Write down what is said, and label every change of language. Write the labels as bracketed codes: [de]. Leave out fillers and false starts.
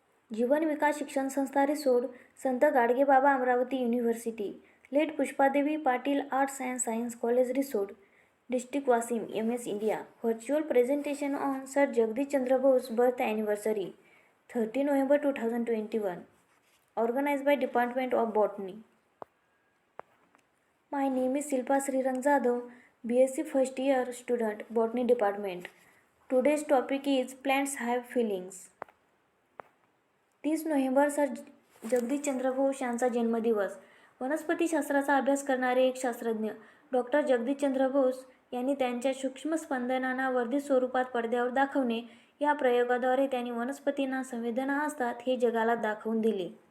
[en] Jeevan Vikas Shikshan Sanstha Risod, Sant Gadgebaba Amravati university, late Pushpadevi Patil arts and science college Risod, district Washim, MS India. Virtual presentation on sir Jagdish Chandra Bose birth anniversary 30 November 2021. Organized by Department of Botany. My name is Silpa Srirang Jadhav, BSc first year student, Botany Department. Today's topic is plants have feelings. [mr] 30 November sir Jagdish Chandra Bose यांचा जन्मदिवस. वनस्पतीशास्त्राचा अभ्यास करणारे एक शास्त्रज्ञ doctor Jagdish Chandra Bose यांनी त्यांच्या सूक्ष्म स्पंदनांना वर्धित स्वरूपात पडद्यावर दाखवणे या प्रयोगाद्वारे त्यांनी वनस्पतींना संवेदना असतात हे जगाला दाखवून दिले.